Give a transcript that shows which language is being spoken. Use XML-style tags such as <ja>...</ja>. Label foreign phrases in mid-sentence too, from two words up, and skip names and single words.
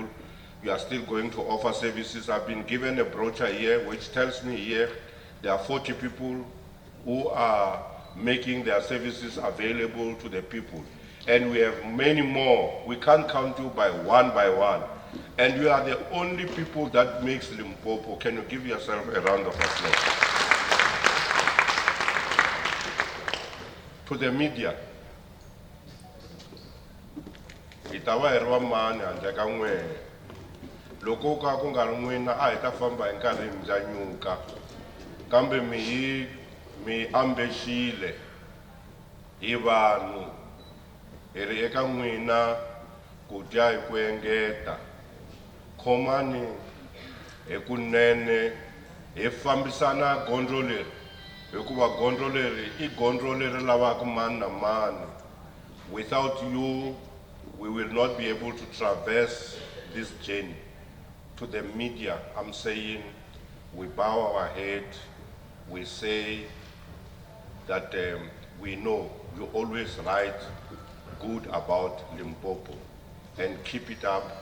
<en>You are still going to offer services. I've been given a brochure here which tells me here there are 40 people who are making their services available to the people. And we have many more. We can't count you by one. And you are the only people that makes Limpopo. Can you give yourself a round of applause? To the media,</en> <ts>itawa erwa mani handle ka n'wena. Loko ka ku nga ri n'wina a hi ta famba hi nkarhi hi ndlanyuka, kambe mi ambexile hi vanhu, hi ri eka n'wina ku dya hi ku engeta. Khomani hi kunene, hi fambisana gondzo leri, hikuva gondzo leri I gondzo leri lavaka mani na mani.</ts> <en>Without you, we will not be able to traverse this journey. To the media, I'm saying, we bow our head, we say that we know you always write good about Limpopo, and keep it up.</en>